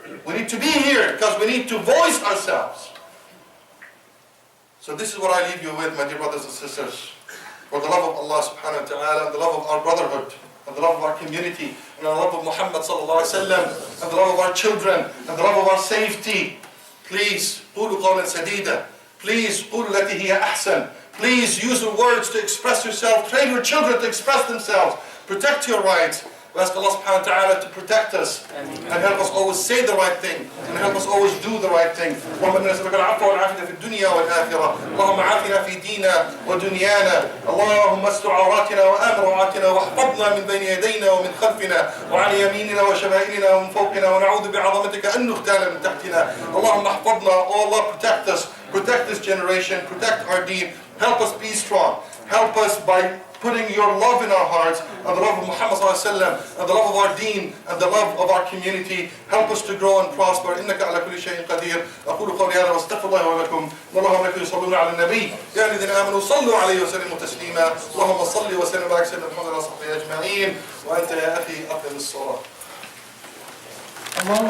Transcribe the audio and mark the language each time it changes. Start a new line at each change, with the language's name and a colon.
English: We need to be here because we need to voice ourselves. So this is what I leave you with, my dear brothers and sisters. For the love of Allah subhanahu wa ta'ala, and the love of our brotherhood, and the love of our community, and the love of Muhammad sallallahu alayhi wa sallam, and the love of our children, and the love of our safety. Please,
Arabic: قولوا قولا سديدا. Please, قولوا التي هي أحسن.
English: Please use the words to express yourself. Train your children to express themselves. Protect your rights. We ask Allah subhanahu wa ta'ala to protect us and help us always say the right thing and help us always do the right thing.
Arabic: اللهم نسألك العفو والعافية في الدنيا والآخرة. اللهم عافنا في ديننا ودنيانا. اللهم استر عوراتنا وآمن روعاتنا واحفظنا من بين يدينا ومن خلفنا وعن يميننا وشمائلنا ومن فوقنا ونعوذ بعظمتك أن نغتال من تحتنا. اللهم احفظنا.
English: Oh Allah, protect us. Protect this generation. Protect our deen. Help us be strong. Help us by putting your love in our hearts, and the love of Muhammad sallallahu alaihi wasallam, and the love of our deen, and the love of our community. Help us to grow and prosper.
Arabic: إنك على كل شيء قدير. أقول قولي هذا واستغفر الله ولكم. اللهم لك يصلون على النبي يا الذين آمنوا صلوا عليه وسلموا تسليما. اللهم صل وسلم وبارك سيدنا محمد وعلى آله وصحبه أجمعين. وأنت يا أخي أقم الصلاة.